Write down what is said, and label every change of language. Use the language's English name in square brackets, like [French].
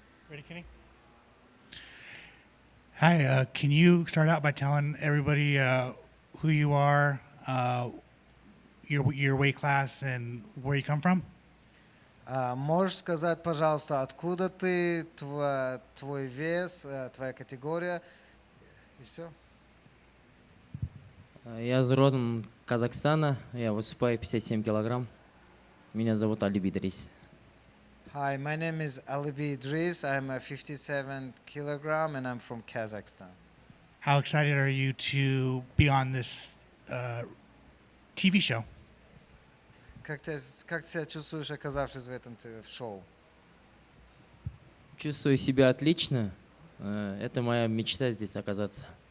[English] Ready, Kenny? Hi, can you start out by telling everybody who you are, your weight class, and where you come from? [Russian] Можешь сказать, пожалуйста, откуда ты, твой вес, твоя категория и все? Я родом Казахстана, я выступаю 57 килограмм. Меня зовут Алибек. [English] Hi, my name is Alibek Idris. I'm a 57 kilogram and I'm from Kazakhstan. How excited are you to be on this TV show? [Russian] Как ты себя чувствуешь, оказавшись в этом шоу? Чувствую себя отлично. Это моя мечта здесь оказаться.